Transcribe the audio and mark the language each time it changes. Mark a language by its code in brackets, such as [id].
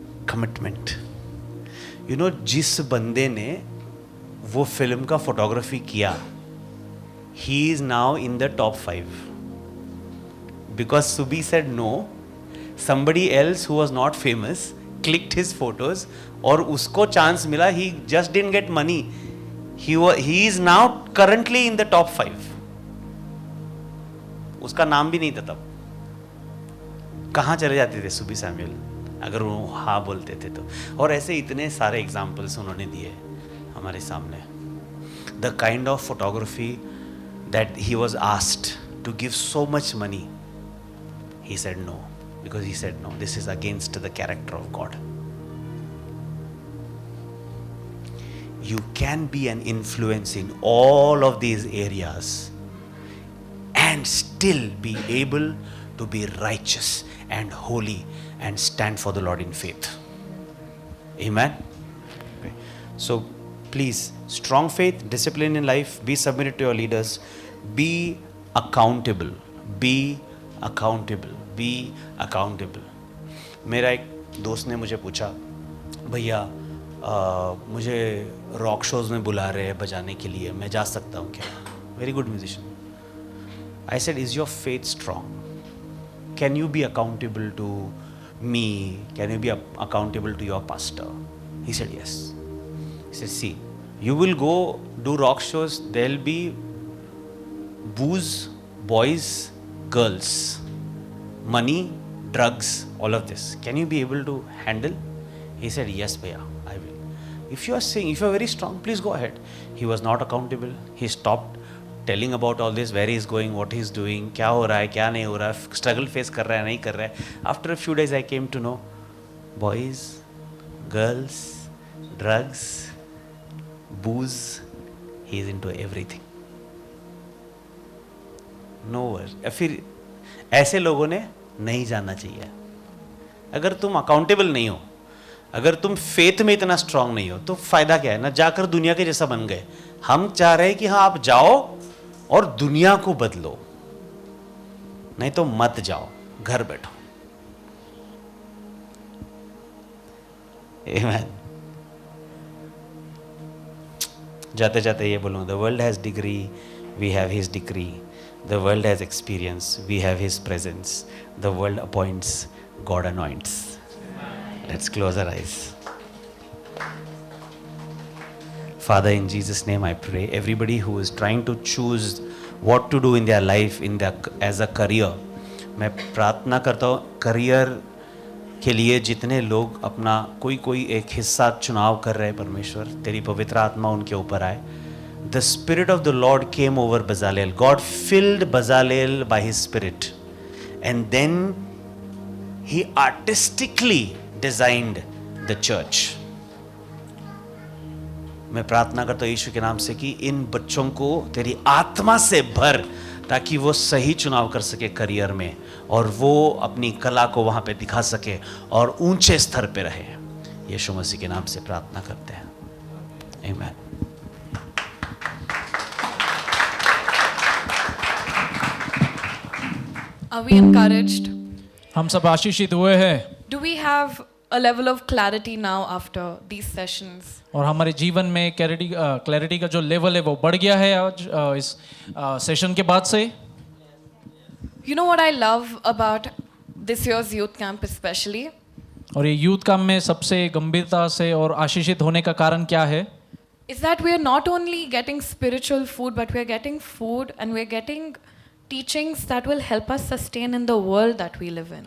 [en] Commitment. You know, [hi] जिस बंदे ने वो फिल्म का फोटोग्राफी किया, [en] he is now in the top 5 because Subi said no. Somebody else who was not famous clicked his photos [hi] और उसको चांस मिला. [en] He just didn't get money. He is now currently in the top 5. [hi] उसका नाम भी नहीं था तब. कहाँ चले जाते थे सुबी सैमुअल अगर वो हाँ बोलते थे तो. और ऐसे इतने सारे एग्जाम्पल्स उन्होंने दिए हमारे सामने. [en] The kind of photography that he was asked to give so much money, he said no because he said no, this is against the character of God. You can be an influence in all of these areas and still be able to be righteous and holy and stand for the Lord in faith. Amen. Okay. So please, strong faith, discipline in life, be submitted to your leaders, be accountable, be accountable, be accountable. [hi] मेरा एक दोस्त ने मुझे पूछा, भैया मुझे rock shows में बुला रहे हैं बजाने के लिए, मैं जा सकता हूँ क्या? [en] Very good musician. I said, is your faith strong? Can you be accountable to me? Can you be accountable to your pastor? He said, yes. He said, see, you will go do rock shows, there'll be booze, boys, girls, money, drugs, all of this. Can you be able to handle? He said, yes, bhaiya, I will. If you are saying, if you are very strong, please go ahead. He was not accountable. He stopped telling about all this, where he is going, what he is doing, [hi] क्या हो रहा है, [en] क्या नहीं हो रहा है, struggle face [hi] कर रहा है, नहीं कर रहा है. [en] After a few days, I came to know, boys, girls, drugs, booze, he is into everything. No worries. [hi] फिर ऐसे लोगों ने नहीं जाना चाहिए. अगर तुम अकाउंटेबल नहीं हो, अगर तुम फेथ में इतना स्ट्रांग नहीं हो, तो फायदा क्या है ना, जाकर दुनिया के जैसा बन गए. हम चाह रहे हैं कि हाँ आप जाओ और दुनिया को बदलो, नहीं तो मत जाओ, घर बैठो. [en] Amen. [hi] जाते जाते ये बोलूं, [en] the world has degree, we have his decree. The world has experience, we have his presence. The world appoints, God anoints. Let's close our eyes. Father, in Jesus' name I pray, everybody who is trying to choose what to do in their life as a career, [hi] मैं प्रार्थना करता हूँ career के लिए जितने लोग अपना कोई एक हिस्सा चुनाव कर रहे हैं, परमेश्वर तेरी पवित्र आत्मा उनके ऊपर आए. [en] The Spirit of the Lord came over Bezalel. God filled Bezalel by His Spirit. And then He artistically designed the church. [hi] मैं प्रार्थना करता हूँ यीशु के नाम से कि इन बच्चों को तेरी आत्मा से भर, ताकि वो सही चुनाव कर सके करियर में, और वो अपनी कला को वहाँ पे दिखा सके और ऊंचे स्तर पे रहे. यीशु मसीह के नाम से प्रार्थना करते हैं. आमीन. [en] Are we encouraged? [hi] हम सब आशीषित हुए हैं. [en] Do we have a level of clarity now after these sessions? [hi] और हमारे जीवन में क्लैरिटी का जो लेवल है वो बढ़ गया है आज इस सेशन के बाद से. [en] You know what I love about this year's youth camp especially? [hi] और ये यूथ कैंप में सबसे गंभीरता से और आशीषित होने का कारण क्या है? [en] Is that we are not only getting spiritual food, but we are getting food and we are getting teachings that will help us sustain in the world that we live in.